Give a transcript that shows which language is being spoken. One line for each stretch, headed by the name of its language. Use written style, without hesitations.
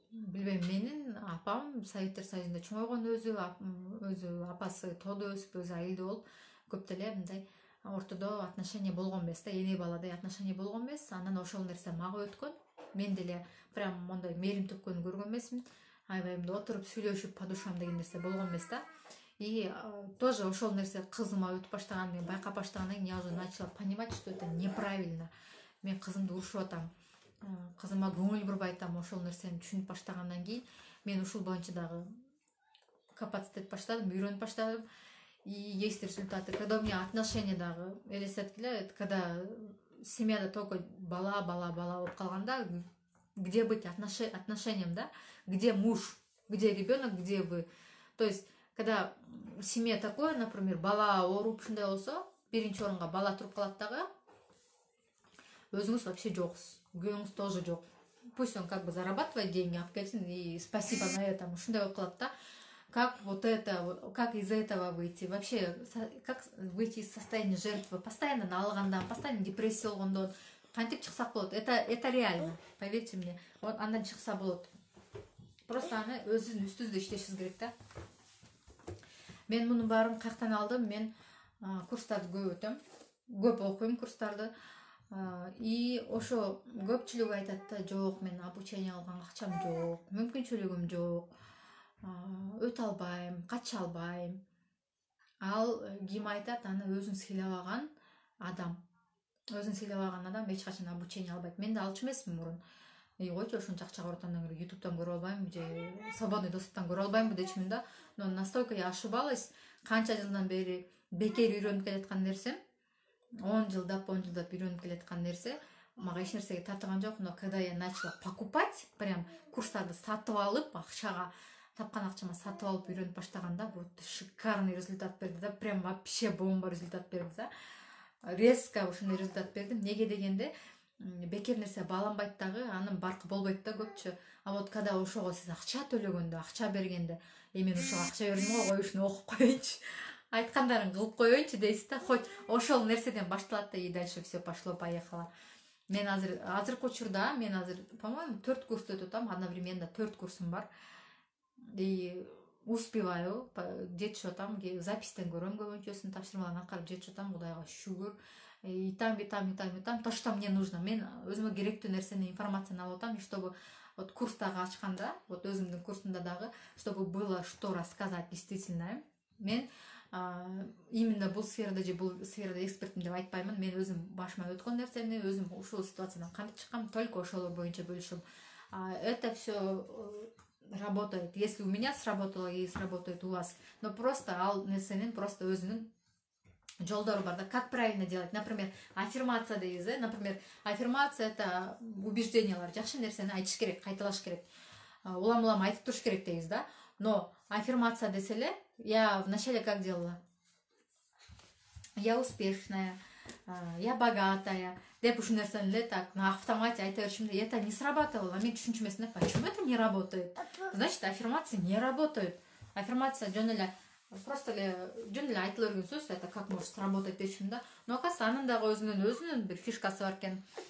Kyrgyz: Билбейм, менин апам Советтер Союзунда чоңойгон, өзү апасы тоодо өсүп, өзү айылда болуп, көп деле мындай ортодо отношения болгон эмес да, эне баладай отношения болгон эмес. Анан ошол нерсе мага өткөн. Мен деле прям мондай мээрим төккөнү көргөн эмесмин. Аябай мындай отуруп сүйлөшүп по душам деген нерсе болгон эмес да. И тоже ошол нерсе кызыма өтүп баштаган, мен байкап баштагандан кийин
Russian: я уже начала понимать, что это неправильно.
Kyrgyz: Мен кызымды урушуп атам, кызыма көңүл бурбай атам. Ошол нерсени түшүнүп баштагандан кийин мен ушул боюнча дагы копаться этип баштадым, үйрөнүп баштадым.
Russian: И есть результаты. Когда у меня отношения
Kyrgyz: дагы элестеткиле,
Russian: когда семьяда только бала болуп калганда, где быть отношениям, да? Где муж, где ребенок, где вы? То есть, когда в семье такое, например,
Kyrgyz: бала ооруп ушундай болсо, биринчи орунга бала туруп калат дагы, өзүңүз вообще жоксуз, күйөөңүз тоже жок.
Russian: Пусть он как бы зарабатывает деньги,
Kyrgyz: алып келсин,
Russian: и спасибо на этом,
Kyrgyz: ушундай болуп калат да.
Russian: Как вот это, как из этого выйти? Вообще, как выйти из состояния жертвы?
Kyrgyz: Постоянно налгандан, постоянно депрессия болгондон кантип чыксак болот?
Russian: Это реально, поверьте мне.
Kyrgyz: Вот андан чыкса болот. Просто аны өзүнүн үстүбүздө иштешибиз керек да. Мен мунун баарын каяктан алдым? Мен курстарды көп өтөм, көп окуйм курстарды. И ошо көпчүлүгү айтат да, жок, мен обучение алганга акчам жок, мүмкүнчүлүгүм жок, өтө албайм, кача албайм. Ал ким айтат? Аны өзүн сыйлабаган адам. Өзүн сыйлабаган адам эч качан обучение албайт. Мен да алчу эмесмин мурун. Койчу, ошончо акча көрүп андан көрө ютубтан көрүп албайм же свободный доступтан көрүп албаймбы дечимин да.
Russian: Но настолько я ошибалась.
Kyrgyz: Канча жылдан бери бекер үйрөнүп келаткан нерсем, 10 жылдап үйрөнүп келаткан нерсе мага эч нерсеге татыган жок.
Russian: Но когда я начала покупать,
Kyrgyz: прям курстарды сатып алып, акчага тапкан акчама сатып алып үйрөнүп баштаганда,
Russian: вот шикарный результат
Kyrgyz: берди да. Прям вообще бомба результат берди да. Резко ушундай результат берди. Неге дегенде, бекер нерсе бааланбайт дагы, анын баркы болбойт да көпчү. А вот когда ошого сиз акча төлөгөндө, акча бергенде, мен ошого акча бердим го, кой ушуну окуп коеюнчу, айткандарын кылып коеюнчу дейсиз да. Хоть ошол нерседен башталат да,
Russian: и дальше все пошло поехало.
Kyrgyz: Мен азыркы учурда, мен азыр, по-моему, 4 курсту өтүп атам, одновременно 4 курсум бар.
Russian: И успеваю,
Kyrgyz: жетишип атам, запистен көрөм көбүнчөсүн, тапшырмаларын аткарып жетишип атам, Кудайга шүгүр.
Russian: И там, то, что мне нужно.
Kyrgyz: Мен өзүмө керектүү нерсени, информацияны алып атам, чтобы вот курстагы ачканда, вот өзүмдүн курсумда дагы,
Russian: чтобы было что рассказать действительно.
Kyrgyz: Мен именно бул сферада экспертмин деп айтпаймын. Мен өзүм башыма өткөн нерсени, өзүм ушул ситуациядан кантип чыккам, только ошол боюнча бөлүшөм.
Russian: Это все работает. Если у меня сработало и сработает у вас, но просто
Kyrgyz: ал нерсенин просто өзүнүн жолдору бар да.
Russian: Как правильно делать?
Kyrgyz: Например, аффирмация дейбиз, например, аффирмация это убеждениялар, жакшы нерсени айтыш керек, кайталаш керек. Улам айтып туруш керек дейбиз да. Но аффирмация деселе,
Russian: я вначале как делала? Я успешная,
Kyrgyz: я богатая деп ушул нерсени эле
Russian: так на автомате
Kyrgyz: айта беришимде
Russian: это не срабатывало.
Kyrgyz: Мен түшүнчүмөсүн да
Russian: почему это не работает? Значит, аффирмации не работают.
Kyrgyz: Аффирмация жөн эле просто эле жөн эле айтыла берген сөз,
Russian: это как может сработать
Kyrgyz: дешим да.
Russian: Но оказывается,
Kyrgyz: анын дагы өзүнүн бир фишкасы бар экен.